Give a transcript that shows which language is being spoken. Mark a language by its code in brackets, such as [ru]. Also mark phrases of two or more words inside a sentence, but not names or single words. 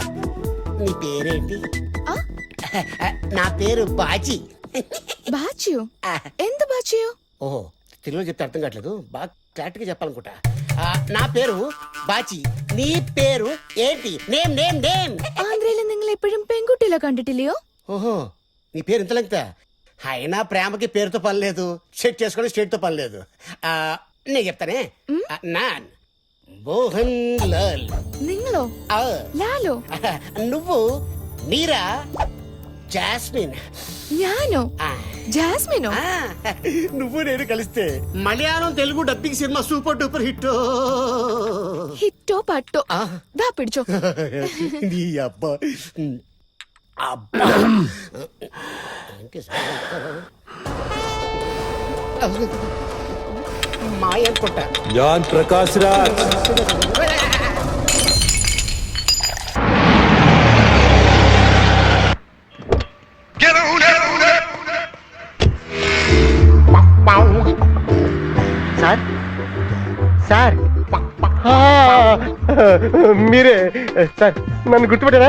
[te] నీ పేరేంటి? ఆ? నా పేరు బాజీ. బాచియు ఎంత బాచియు? ఓహో, తెలుగులో చెప్తే అర్థం కావట్లేదు. బాగా క్లారిటీగా చెప్పాలనుకుంటా. నా పేరు బాచి. నీ పేరు ఏంటి? [en] Name name name. [ml] ആന്ധ്രയിൽ നിങ്ങൾ എപ്പോഴും പെൺകുട്ടികളെ കണ്ടിട്ടില്ലയോ? [te] ఓహో, నీ పేరు ఇంత లెంగ్తా? అయినా ప్రేమకి పేరుతో పని లేదు, సెట్ చేసుకోవడం స్టేట్ తో పని లేదు. నేను చెప్తానే. నాన్ మోహన్ లాల్. [ml] നിങ്ങളോ? [te] ఆ, [ml] ലാലോ? [te] నువ్వు మీరా జాస్మిన్. [ml] ഞാനോ? [te] ఆ, [ml] ജാസ്മിനോ? [te] ఆ, నువ్వు నేను కలిస్తే మలయాళం తెలుగు డబ్బింగ్ సినిమా [en] super duper hit. [ml] ഹിറ്റോ പട്ടോ? ആ. ദാ പിടിച്ചോ. [te] నీ అబ్బా అబ్బా మాయ అనుకుంటా. [ml] ഞാൻ പ്രകാശ് രാജ്. [te] సార్ సార్ మీరే సార్, నన్ను గుర్తుపెట్టారా?